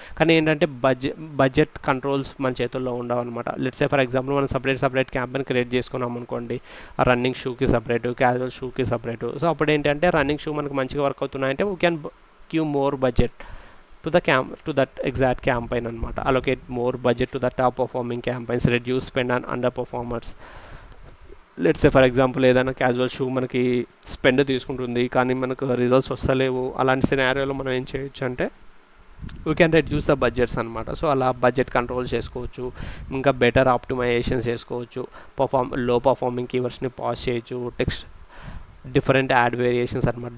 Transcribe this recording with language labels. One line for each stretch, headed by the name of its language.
Telugu: కానీ ఏంటంటే budget controls మన చేతుల్లో ఉండవు అనమాట.
English: let's say for example
Telugu: మనం సపరేట్ క్యాంపెయిన్ క్రియేట్ చేసుకున్నాం అనుకోండి, running షూకి separate, casual షూకి separate. So అప్పుడు ఏంటంటే రన్నింగ్ షూ మనకు మంచిగా work అవుతున్నాయంటే
English: we can give more budget to that exact campaign
Telugu: అనమాట.
English: allocate more budget to the top performing campaigns, reduce spend on underperformers. Let's say for example
Telugu: ఏదైనా casual shoe మనకి spend తీసుకుంటుంది కానీ మనకు results వస్తలేవు, అలాంటి సినారియోలో మనం ఏం చేయొచ్చు అంటే
English: we can reduce the budgets
Telugu: అనమాట. సో అలా బడ్జెట్ కంట్రోల్ చేసుకోవచ్చు, ఇంకా బెటర్ ఆప్టిమైజేషన్స్ చేసుకోవచ్చు, లో పర్ఫార్మింగ్ కీవర్డ్స్ని పాజ్ చేయొచ్చు, డిఫరెంట్ యాడ్ వేరియేషన్స్ అనమాట.